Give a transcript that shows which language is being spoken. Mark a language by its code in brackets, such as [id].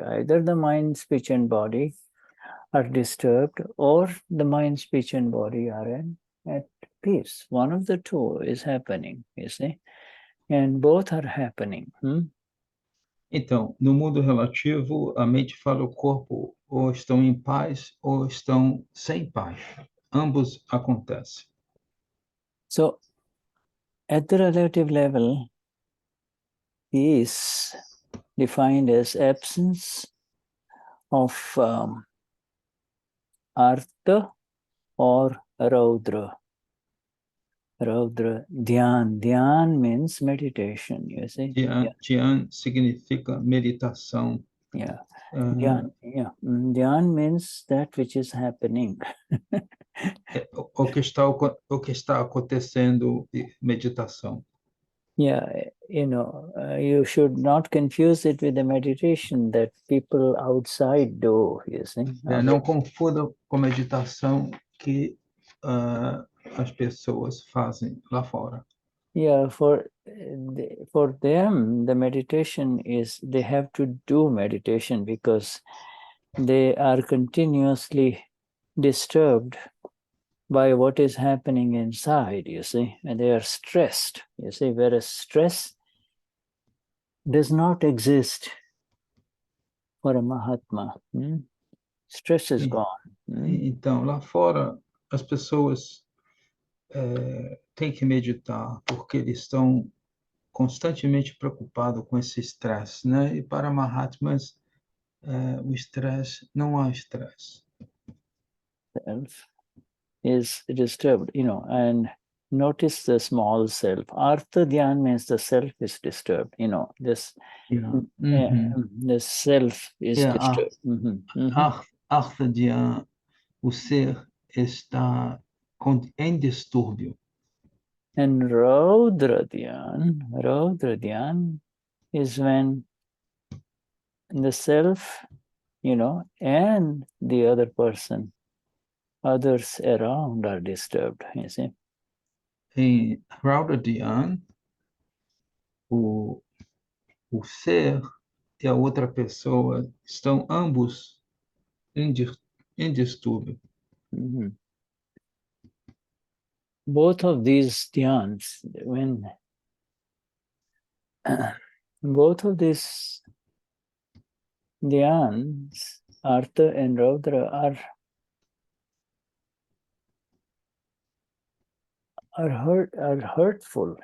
[en] Either the mind, speech, and body are disturbed, or the mind, speech, and body are at peace. One of the two is happening, you see, and both are happening. [pt] Então, no mundo relativo, a mente fala o corpo ou estão em paz ou estão sem paz. Ambos acontecem. [en] So, at the relative level, peace defined as absence of artha or raudra. Raudra, dhyan. Dhyan means meditation, you see. [pt] Dhyan significa meditação. [en] Yeah. Dhyan means that which is happening. [pt] O que está acontecendo, meditação. [en] Yeah, you should not confuse it with the meditation that people outside do, you see. [pt] Não confunda com meditação que as pessoas fazem lá fora. [en] Yeah, for them, the meditation is, they have to do meditation because they are continuously disturbed by what is happening inside, you see, and they are stressed, you see, whereas stress does not exist for a Mahatma. Stress is gone. [pt] Então, lá fora, as pessoas têm que meditar porque eles estão constantemente preocupados com esse estresse, né? E para Mahatmas, o estresse, não há estresse. [en] Self is disturbed, and notice the small self. Artha Dhyan means the self is disturbed, this the self is disturbed. [pt] Artha Dhyan, o ser está em distúrbio. [en] And Raudra Dhyan is when the self, and the other person, others around are disturbed, you see. [pt] Em Raudra Dhyan, o ser e a outra pessoa estão ambos em distúrbio. [en] Both of these dhyans, when both of these dhyans, Artha and Raudra, are hurtful.